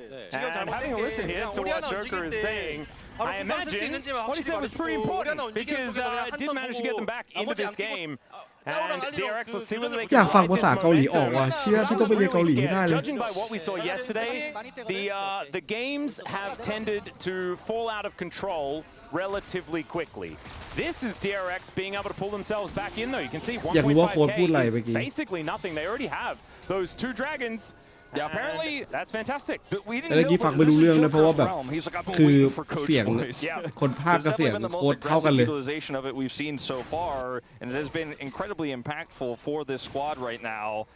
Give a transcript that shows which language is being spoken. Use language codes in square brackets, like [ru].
[ko] 지금 [en] having a listen here to what Joker is saying, I imagine what he said was pretty important because did manage to get them back into this game. And DRX, let's see whether they can. [th] อยากฟังภาษาเกาหลีออกว่ะเชี่ยพี่ต้องไปเรียนเกาหลีให้ได้เลย [en] Judging by what we saw yesterday, the games have tended to fall out of control relatively quickly. This is DRX being able to pull themselves back in though. You can see 1.5k is basically nothing. They already have those 2 dragons. Yeah, apparently that's fantastic. [th] แต่เมื่อกี้ฟังไม่รู้เรื่องนะเพราะว่าแบบคือเสียงคนพากย์กับเสียงโค้ดเท่ากันเลย [en] we've seen so far, and it has been incredibly impactful for this squad right now.